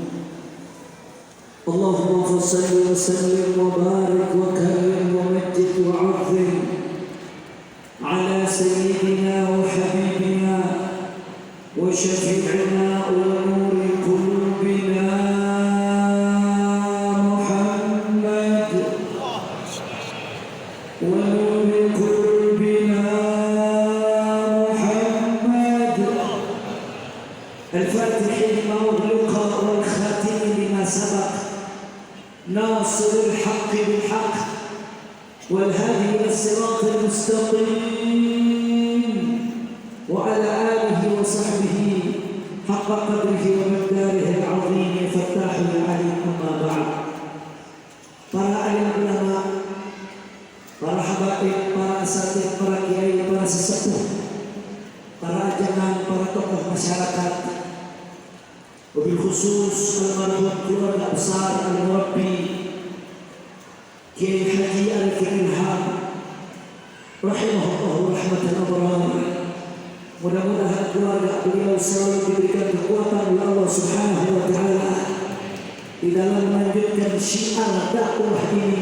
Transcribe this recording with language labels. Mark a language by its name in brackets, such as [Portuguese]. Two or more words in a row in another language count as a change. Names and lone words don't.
[Arabic] اللهم صل وسلم وبارك وكرم ومجد وعظم على سيدنا وحبيبنا وشفيعنا ونور قلوبنا محمد ونور قلوبنا محمد الفاتح لما أغلق والخاتم لما سبق ناصر الحق بالحق والهادي إلى الصراط المستقيم وعلى آله وصحبه حق قدره ومقداره العظيم فتاح العليم. أما بعد، [Indonesian] para alim ulama, para habaib, para asatidz, para kiai, para sesepuh, para ajangan, para tokoh masyarakat, [Arabic] وبالخصوص [Indonesian] almarhum keluarga besar al-Murabbi Kiai Haji Arifin Ilham [Arabic] رحمه الله رحمة الأبرار. [Indonesian] Mudah-mudahan keluarga beliau selalu diberikan kekuatan oleh Allah [Arabic] سبحانه وتعالى [Indonesian] di dalam melanjutkan syiar dakwah ini.